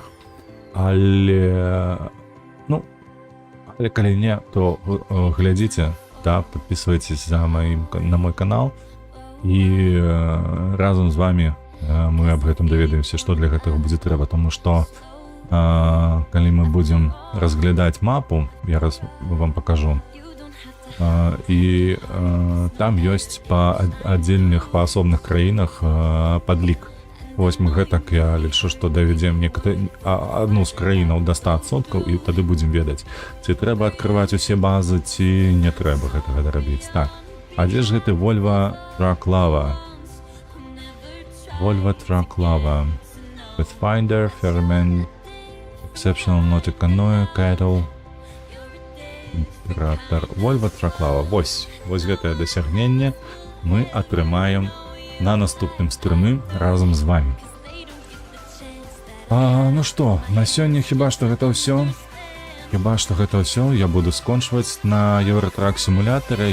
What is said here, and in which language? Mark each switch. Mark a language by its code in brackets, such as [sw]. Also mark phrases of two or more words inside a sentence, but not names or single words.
[be] Але калі не, то глядзіце, да, [ru] подписывайтесь на мой канал, [be] і разам з вами мы аб гэтым даведаемся, што для гэтага будзе трэба, тому што калі мы будзем разглядаць мапу, я вам пакажу, і там ёсць па аддзельных, па асобных краінах падлік. Вось мы гэтак, я лічу, што давядзем адну з краінаў да 100%, і тады будзем ведаць, ці трэба адкрываць усе базы, ці не трэба гэтага рабіць. Так, а дзе ж гэты Volvo Truck Lava? Volvo Truck Lava. Pathfinder, Ferryman, Exceptional Nautic Canoe, Cattle, Volvo Truck Lava. Вось гэтае дасягненне мы атрымаем на наступным стрымы разам з вами. Ну што, на сёння хіба што гэта ўсё. Я буду скончваць на Евротрак сімулятары.